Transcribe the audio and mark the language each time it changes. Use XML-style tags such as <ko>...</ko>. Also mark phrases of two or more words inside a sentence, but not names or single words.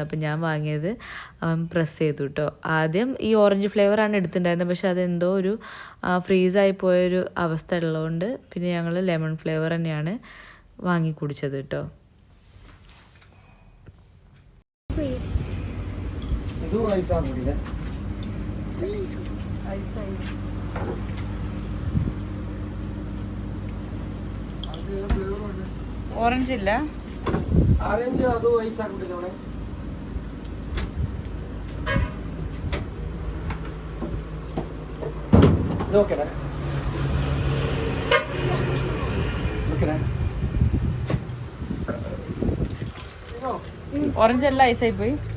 <ml>അപ്പം ഞാൻ വാങ്ങിയത് അവൻ പ്രസ് ചെയ്തു കേട്ടോ. ആദ്യം ഈ ഓറഞ്ച് ഫ്ലേവറാണ് എടുത്തിട്ടുണ്ടായിരുന്നത്, പക്ഷെ അതെന്തോ ഒരു ഫ്രീസായി പോയൊരു അവസ്ഥ ഉള്ളതുകൊണ്ട് പിന്നെ ഞങ്ങൾ ലെമൺ ഫ്ലേവർ തന്നെയാണ് വാങ്ങി കുടിച്ചത് കേട്ടോ. ഓറഞ്ച് ഇല്ല,</ml> <kn>ಆರೆಂಜ್ ಅದು ಐಸ್ ಆಗ್ಬಿಟ್ಟಿದೆ ನೋಡಿ. ಇದು ಓಕೆನಾ? ಓಕೆನಾ?</kn> <ml>ഓറഞ്ച് എല്ലാം ഐസായി പോയി.</ml>